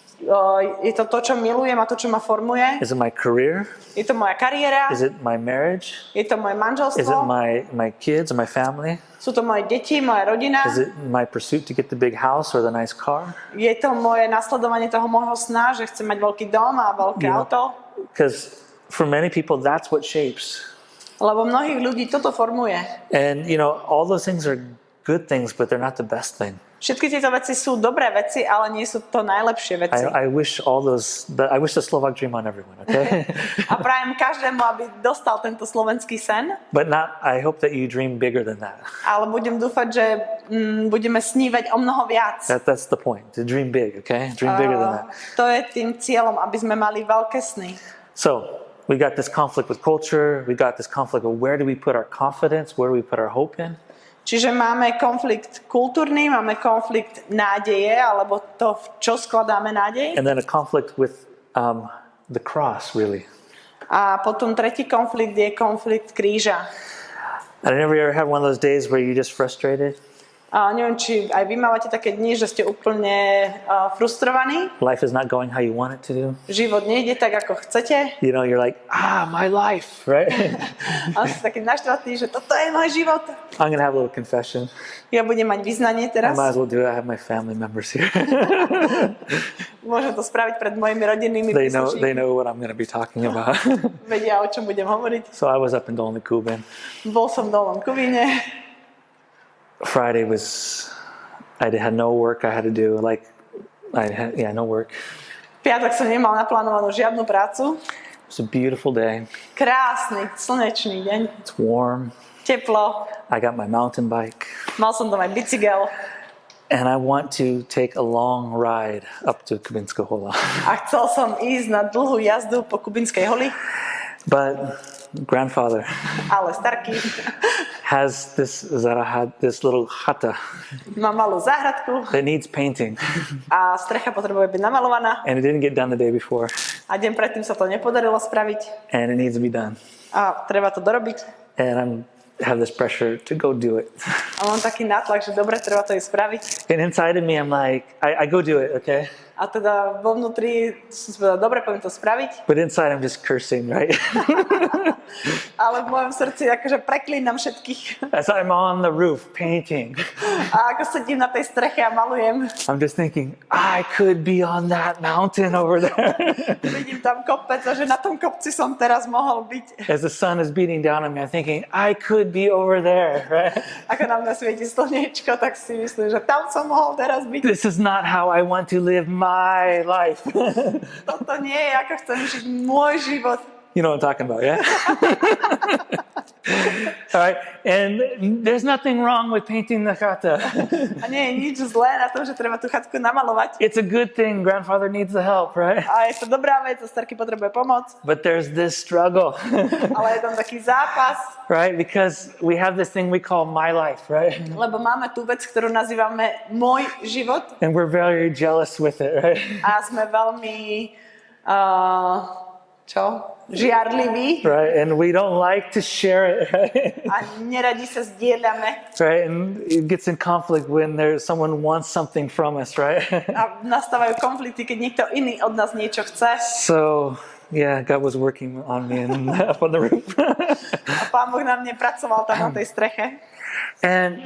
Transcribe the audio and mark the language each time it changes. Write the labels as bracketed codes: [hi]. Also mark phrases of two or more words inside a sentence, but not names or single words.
[sk] Je to to, čo milujem a to, čo ma formuje? [en] Is it my career? [sk] Je to moja kariéra? [en] Is it my marriage? [sk] Je to moje manželstvo? [en] Is it my kids or my family? [sk] Sú to moje deti, moja rodina? [en] Is it my pursuit to get the big house or the nice car? [sk] Je to moje nasledovanie toho môjho sna, že chcem mať veľký dom a veľké auto? [en] Because for many people, that's what shapes. [sk] Lebo mnohých ľudí toto formuje. [en] And, all those things are good things, but they're not the best thing. [sk] Všetky tieto veci sú dobré veci, ale nie sú to najlepšie veci. [en] I wish I wish the Slovak dream on everyone, okay? [sk] A prajem každému, aby dostal tento slovenský sen. [en] But I hope that you dream bigger than that. [sk] Ale budem dúfať, že budeme snívať o mnoho viac. [en] That's the point, to dream big, okay? Dream bigger than that. [sk] To je tým cieľom, aby sme mali veľké sny. [en] So, we got this conflict with culture, we got this conflict of where do we put our confidence, where do we put our hope in? [sk] Čiže máme konflikt kultúrny, máme konflikt nádeje, alebo to, v čo skladáme nádej. [en] And then a conflict with the cross, really. [sk] A potom tretí konflikt je konflikt kríža. [en] I never ever had one of those days where you're just frustrated. [sk] A neviem, či aj vy mávate také dni, že ste úplne frustrovaní. [en] Life is not going how you want it to do. [sk] Život nejde tak, ako chcete. [en] You're like, my life, right? [sk] A ste taký naštvatý, že toto je môj život. [en] I'm going to have a little confession. [sk] Ja budem mať vyznanie [en] I [sk] teraz. [en] might as well do it. I have my family members here. [sk] Môžem to spraviť pred mojimi rodinnými [en] They [sk] príslušníkmi. [en] know what I'm going to be talking about. [sk] Vedia, o čom budem hovoriť. [en] So I was up in Dolny Kuban. [sk] Bol som v Dolnom Kubíne. [en] Friday I had no work I had to do. No work. [sk] Piatok som nemal naplánovanú žiadnu prácu. [en] It was a beautiful day. [sk] Krásny, slnečný deň. [en] It's warm. [sk] Teplo. [en] I got my mountain bike. [sk] Mal som tam aj bicykel. [en] And I want to take a long ride up to Kubinska Hola. [sk] A chcel som ísť na dlhú jazdu po Kubinskej holi. [en] But grandfather [sk] Ale starky [en] has this little chata [sk] má malú záhradku [en] that needs painting. [sk] a strecha potrebuje byť namalovaná. [en] And it didn't get done the day before. [sk] A deň predtým sa to nepodarilo spraviť. [en] And it needs to be done. [sk] A treba to dorobiť. [en] And have this pressure to go do it. [sk] A mám taký nátlak, že dobre, treba to aj spraviť. [en] And inside of me, I'm like, I go do it, okay? [sk] A teda vo vnútri som si povedal, dobre, poviem to spraviť. [en] But inside, I'm just cursing, right? [sk] Ale v mojom srdci akože preklínam všetkých. [en] As I'm on the roof painting, [sk] A ako sedím na tej streche a malujem, [en] I'm just thinking, I could be on that mountain over there. [sk] vidím tam kopec a že na tom kopci som teraz mohol byť. [en] As the sun is beating down on me, I'm thinking, I could be over there, right? [sk] Ako na mňa svieti slniečko, tak si myslím, že tam som mohol teraz byť. [en] This is not how I want to live my life. [sk] Toto nie je, ako chcem žiť môj život. [en] You know what I'm talking about, yeah? All right, and there's nothing wrong with painting the chata. [sk] A nie je nič zlé na tom, že treba tú chatku namalovať. [en] It's a good thing. Grandfather needs the help, right? [sk] A je to dobrá vec, a starky potrebuje pomoc. [en] But there's this struggle, [sk] Ale je tam taký zápas, [en] right? Because we have this thing we call my life, right? [sk] lebo máme tú vec, ktorú nazývame môj život. [en] And we're very jealous with it, right? [sk] A sme veľmi žiarliví. [en] Right, and we don't like to share it, right? [sk] A neradi sa zdieľame. [en] Right, and it gets in conflict when someone wants something from us, right? [sk] A nastávajú konflikty, keď niekto iný od nás niečo chce. [en] So Yeah, God was working on me and up on the roof. [sk] A Pán Boh na mne pracoval tam na tej streche. [en] And